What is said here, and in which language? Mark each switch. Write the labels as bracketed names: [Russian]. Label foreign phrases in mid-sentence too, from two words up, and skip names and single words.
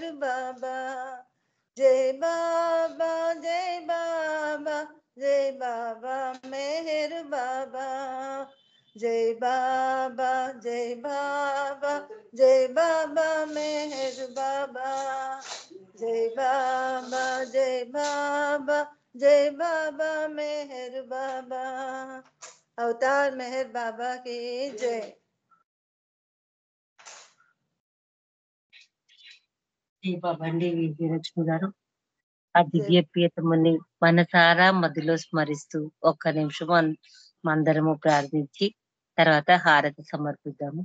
[Hindi] बाबा जय बाबा जय बाबा जय बाबा मेहर बाबा जय बाबा जय बाबा जय बाबा मेहर बाबा जय बाबा जय बाबा जय बाबा मेहर बाबा अवतार मेहर बाबा की जय [Telugu] జై బాబా అండి విజయలక్ష్మి గారు. ఆ దివ్య ప్రియతముని మనసారా మదిలో స్మరిస్తూ ఒక్క నిమిషం అందరము ప్రార్థించి తర్వాత హారతి సమర్పిద్దాము.